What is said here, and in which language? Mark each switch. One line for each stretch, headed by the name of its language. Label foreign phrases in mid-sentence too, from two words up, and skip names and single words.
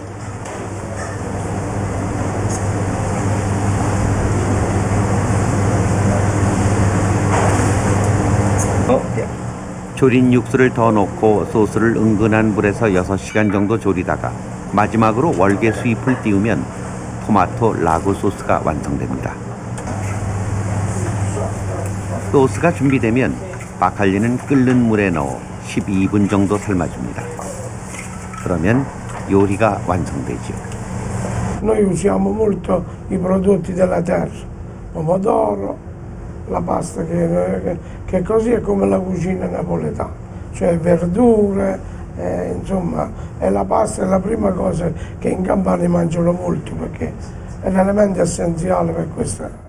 Korean: 조린 육수를 더 넣고 소스를 은근한 불에서 6시간 정도 조리다가 마지막으로 월계 수잎을 띄우면 토마토 라구 소스가 완성됩니다. 소스가 준비되면 바칼리는 끓는 물에 넣어 12분 정도 삶아줍니다. 그러면 요리가 완성되죠.
Italian: Noi usiamo molto i prodotti della terra, pomodoro, la pasta che così è come la cucina napoletana, cioè verdure, insomma, e la pasta è la prima cosa che in Campania mangiano molto perché è l'elemento essenziale per questa.